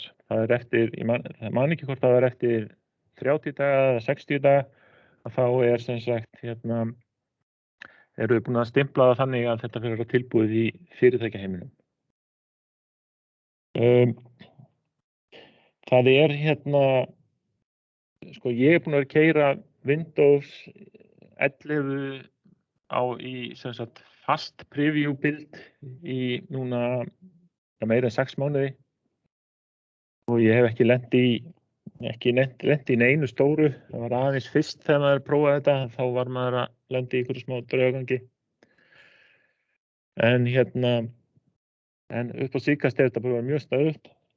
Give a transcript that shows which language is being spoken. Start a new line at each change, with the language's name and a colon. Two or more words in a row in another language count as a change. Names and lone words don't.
Icelandic: Það er eftir, ég man ekki hvort það er eftir 30 daga eða 60 daga, að þá er sem sagt eru við búin að stimpla það þannig að þetta fyrir að tilbúið í fyrirtækjaheiminum. Það er sko ég er búin að keyra Windows 11 í sem sagt
English: fast preview build
Icelandic: í núna meira en 6 mánuði og ég hef ekki lent í neinu stóru. Það var aðeins fyrst þegar maður prófaði þetta, þá var maður að lenda í einhverju smá draugagangi. En upp á síðkast er þetta bara mjög stöðugt.